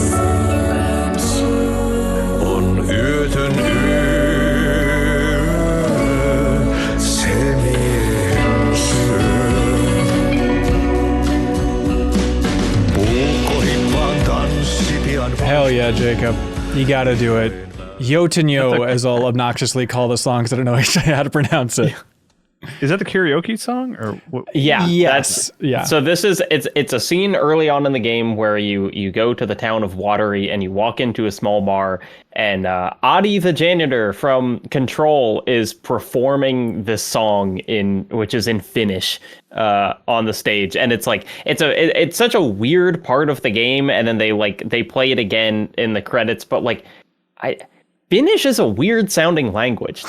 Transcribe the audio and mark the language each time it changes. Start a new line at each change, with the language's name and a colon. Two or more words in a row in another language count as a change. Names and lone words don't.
Finnish: On yötön yö, se miehen syö. Puukkohippaan tanssi pian.
English: Hell yeah, Jacob. You gotta do it. Yotenyo, as I'll obnoxiously call the song because I don't know how to pronounce it. Is that the karaoke song or what? Yeah. Yes. Yeah. So this is it's a scene early on in the game where you go to the town of Watery and you walk into a small bar, and Adi the janitor from Control is performing this song which is in Finnish on the stage, and it's like it's such a weird part of the game, and then they play it again in the credits, but like Finnish is a weird sounding language.